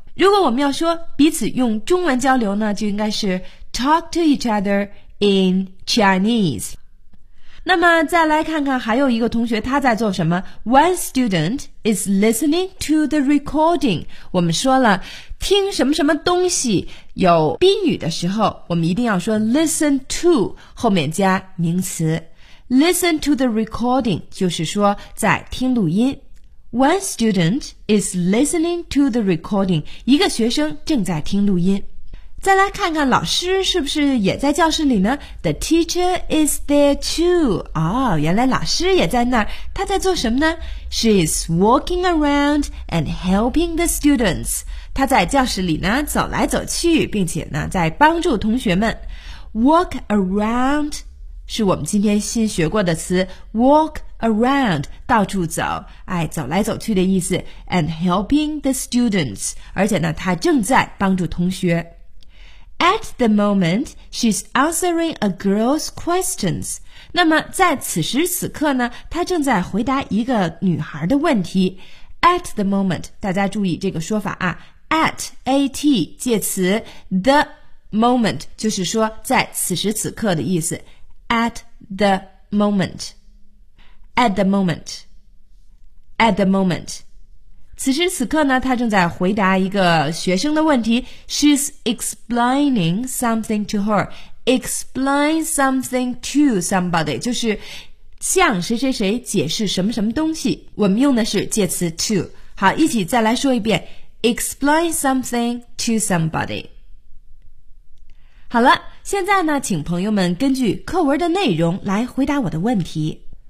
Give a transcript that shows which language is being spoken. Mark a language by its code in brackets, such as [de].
[zh] 如果我们要说彼此用中文交流呢，就应该是 [en] talk to each other in Chinese。 [zh] 那么再来看看还有一个同学他在做什么。 [en] One student is listening to the recording. [zh] 我们说了听什么什么东西有宾语的时候，我们一定要说 [en] listen to [zh] 后面加名词。 [en] Listen to the recording [zh] 就是说在听录音。 [en] One student is listening to the recording. [zh] 一个学生正在听录音。再来看看老师是不是也在教室里呢？ [en] The teacher is there too. [zh] 哦，原来老师也在那儿。他在做什么呢？ [en] She is walking around and helping the students. [zh] 他在教室里呢，走来走去，并且呢，在帮助同学们。 [en] Walk around [zh] 是我们今天新学过的词。 [en] Walk around [zh] 到处走，哎，走来走去的意思。 [en] And helping the students， [zh] 而且呢，他正在帮助同学。 [en] At the moment, she's answering a girl's questions. [zh] 那么在此时此刻呢，她正在回答一个女孩的问题。 [en] At the moment, [zh] 大家注意这个说法啊。At, A-T, 介词 [en] the moment, [zh] 就是说在此时此刻的意思。 [en] At the moment. At the moment. At the moment. [zh] 此时此刻呢，他正在回答一个学生的问题。 [en] She's explaining something to her. Explain something to somebody [zh] 就是向谁谁谁解释什么什么东西。我们用的是介词 to。好，一起再来说一遍。 [en] Explain something to somebody。 [zh] 好了，现在呢，请朋友们根据课文的内容来回答我的问题。